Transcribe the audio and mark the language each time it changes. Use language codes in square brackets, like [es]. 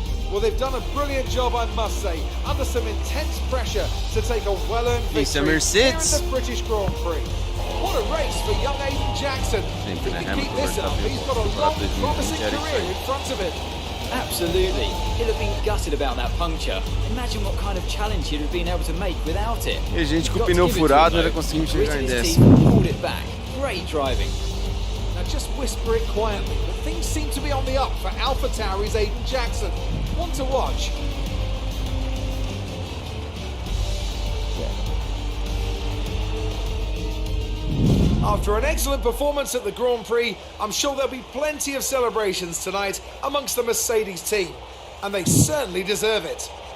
[en] Well, they've done a brilliant job, I must say, under some intense pressure to take a well-earned victory here at the British Grand Prix. What a race for young Aiden Jackson. If he can keep this up, he's got a long, promising career in front of him. Absolutely. He'll have been gutted about that puncture. Imagine what kind of challenge he'd have been able to make without it. [pt] E a gente com o pneu furado ainda conseguimos chegar em 10º. [en] Pulled it back. Great driving. Now just whisper it quietly, but things seem to be on the up for AlphaTauri's Aiden Jackson. One to watch. After an excellent performance at the Grand Prix, I'm sure there'll be plenty of celebrations tonight amongst the Mercedes team, and they certainly deserve it.